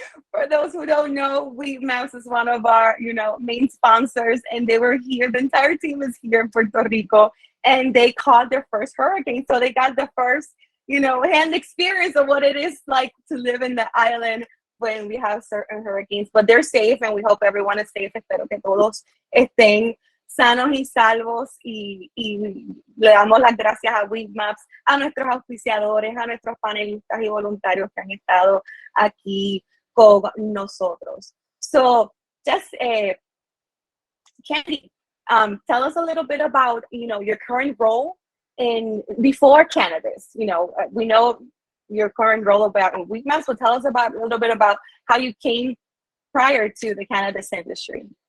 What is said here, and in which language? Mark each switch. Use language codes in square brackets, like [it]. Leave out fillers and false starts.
[en] For those who don't know, Weedmaps is one of our, main sponsors, and they were here. The entire team is here in Puerto Rico, and they caught their first hurricane. So they got the first, hand experience of what it is like to live in the island when we have certain hurricanes. But they're safe, and we hope everyone is safe. [es] Espero que todos estén sanos y salvos, y le damos las gracias a Weedmaps, a nuestros auspiciadores, a nuestros panelistas y voluntarios que han estado aquí con nosotros. [en] So just Candy, tell us a little bit about your current role before cannabis. We know your current role about Weedmaps, so tell us a little bit about how you came prior to the cannabis industry.